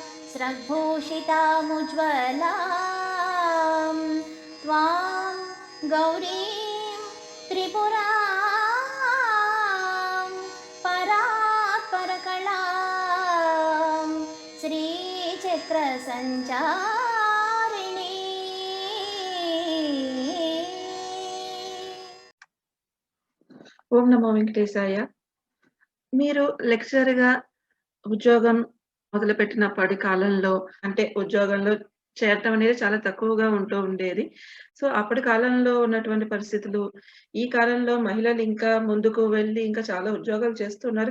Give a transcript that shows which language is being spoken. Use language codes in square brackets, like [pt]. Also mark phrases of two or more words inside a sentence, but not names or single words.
[sa] स्रग्भूषितामुज्ज्वलां त्वां गौरीं त्रिपुरां परात्परकलां श्रीचक्रसञ्चारिणी। ఓం నమో వెంకటేశాయ. [te] మీరు లెక్చరర్‌గా ఉద్యోగం మొదలుపెట్టినప్పటి కాలంలో అంటే ఉద్యోగంలో చేరటం అనేది చాలా తక్కువగా ఉంటూ ఉండేది. సో, అప్పటి కాలంలో ఉన్నటువంటి పరిస్థితులు, ఈ కాలంలో మహిళలు ఇంకా ముందుకు వెళ్లి ఇంకా చాలా ఉద్యోగాలు చేస్తున్నారు.